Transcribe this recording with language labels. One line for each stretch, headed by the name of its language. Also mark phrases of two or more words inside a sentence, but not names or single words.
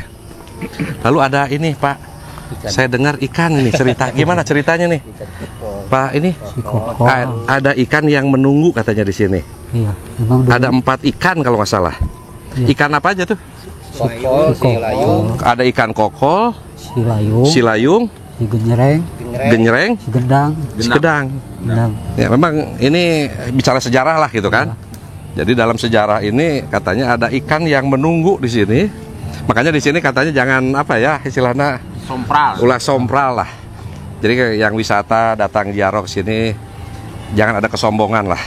Indonesian: Lalu ada ini Pak. Saya dengar ikan ini cerita. Gimana ceritanya nih? Pak ini Si Koko. ada ikan yang menunggu katanya di sini. Iya, memang dulu Ada 4 ikan kalau nggak salah. Iya. Ikan apa aja tuh? Kokol, si Silayung, Ada ikan kokol, si Layung, silayung, si Genyereng, genyereng, si Gendang, sekedang. Gendang. Ya memang ini bicara sejarah lah gitu kan. Jadi dalam sejarah ini katanya ada ikan yang menunggu di sini. Makanya di sini katanya jangan apa ya istilahnya
Sundanese: ulah sompral
Indonesian: lah. Jadi yang wisata datang ziarah ke sini jangan ada kesombongan lah.